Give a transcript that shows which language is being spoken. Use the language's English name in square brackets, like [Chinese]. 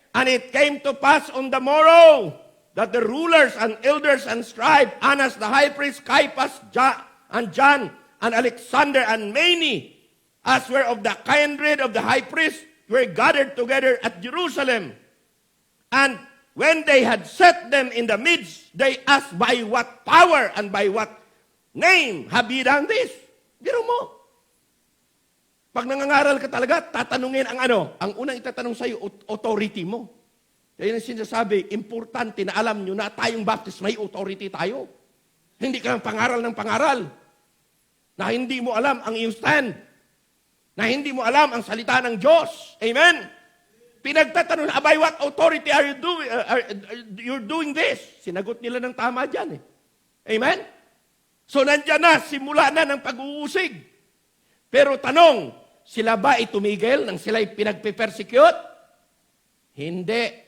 [English] And it came to pass on the morrow that the rulers and elders and scribes, Annas the high priest, Caiaphas, and John, and Alexander, and many, as were of the kindred of the high priest, were gathered together at Jerusalem. And when they had set them in the midst, they asked, by what power and by what name have ye done this? [Filipino] Biro mo. Pag nangangaral ka talaga, tatanungin ang ano? Ang unang itatanong sa'yo, authority mo. Kaya yung sinasabi, importante na alam nyo na tayong Baptist, may authority tayo. Hindi ka lang pangaral ng pangaral. Na hindi mo alam ang iyong stand. Na hindi mo alam ang salita ng Diyos. Amen? [English] Pinagtatanong, by what authority are you doing, you're doing this? [Filipino] Sinagot nila ng tama dyan eh. Amen? So nandyan na, simula na ng pag-uusig. Pero tanong, sila ba itumigil nang sila'y pinagpe-persecute? Hindi.